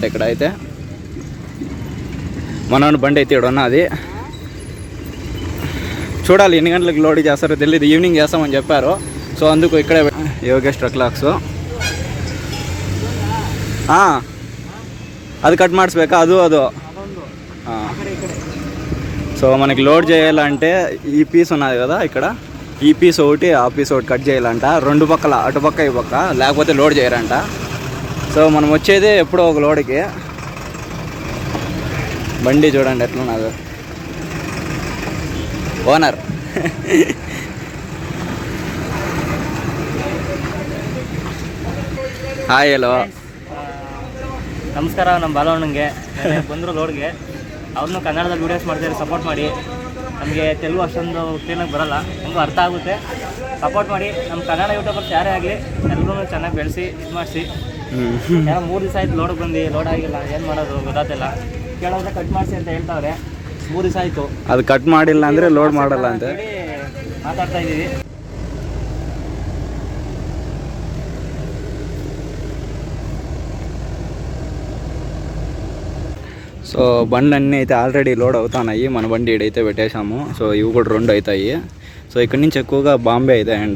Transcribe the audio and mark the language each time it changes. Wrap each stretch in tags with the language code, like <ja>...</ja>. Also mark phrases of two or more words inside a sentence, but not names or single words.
<te>ఇక్కడ అయితే మన బండి అయితే ఇక్కడ ఉన్నది. చూడాలి ఎన్ని గంటలకు లోడింగ్ చేస్తారో తెలియదు. ఈవినింగ్ చేస్తామని చెప్పారు. సో అందుకు ఇక్కడే యోగేష్ ట్రక్ లాక్స్.</te> <kn>అది కట్ ಮಾಡಿಸ್ಬೇಕಾ?</kn> <te>ಅದು సో మనకి లోడ్ చేయాలంటే ఈ పీస్ ఉన్నది కదా, ఇక్కడ ఈ పీస్ ఒకటి ఆ పీస్ ఒకటి కట్ చేయాలంట. రెండు పక్కల, అటు పక్క ఈ పక్క, లేకపోతే లోడ్ చేయరంట. సో మనం వచ్చేది ఎప్పుడో ఒక లోడ్కి. బండి చూడండి ఎట్లున్నది.</te> <en>owner hi hello</en> <kn>ನಮಸ್ಕಾರ. ನಮ್ಮ ಬಾಲವಣ್ಣಂಗೆ ಬಂದರು ಲೋಡ್ಗೆ. ಅವ್ರನ್ನೂ ಕನ್ನಡದಲ್ಲಿ ವೀಡಿಯೋಸ್ ಮಾಡ್ತಾರೆ, ಸಪೋರ್ಟ್ ಮಾಡಿ. ನಮಗೆ ತೆಲುಗು ಅಷ್ಟೊಂದು ಕ್ಲೀನಾಗಿ ಬರೋಲ್ಲ, ನಮಗೂ ಅರ್ಥ ಆಗುತ್ತೆ. ಸಪೋರ್ಟ್ ಮಾಡಿ. ನಮ್ಮ ಕನ್ನಡ ಯೂಟ್ಯೂಬರ್ಸ್ ಯಾರೇ ಆಗಲಿ ಎಲ್ಲರೂ ಚೆನ್ನಾಗಿ ಬೆಳೆಸಿ ಇದು ಮಾಡಿಸಿ. ಏನೋ 3 ದಿವಸ ಆಯ್ತು ಲೋಡ್ಗೆ ಬಂದು, ಲೋಡ್ ಆಗಿಲ್ಲ, ಏನು ಮಾಡೋದು ಗೊತ್ತಾಗ್ತಿಲ್ಲ. ಕೇಳೋದ್ರೆ ಕಟ್ ಮಾಡಿಸಿ ಅಂತ ಹೇಳ್ತಾವ್ರೆ. 3 ದಿವಸ ಆಯಿತು, ಅದು ಕಟ್ ಮಾಡಿಲ್ಲ ಅಂದರೆ ಲೋಡ್ ಮಾಡಲ್ಲ ಅಂತ ಮಾತಾಡ್ತಾ ಇದ್ದೀವಿ.</kn> <te>సో బండి అన్నీ అయితే ఆల్రెడీ లోడ్ అవుతున్నాయి. మన బండి ఇడైతే పెట్టేశాము. సో ఇవి కూడా 2 అవుతాయి. సో ఇక్కడి నుంచి ఎక్కువగా బాంబే అవుతాయంట.</te>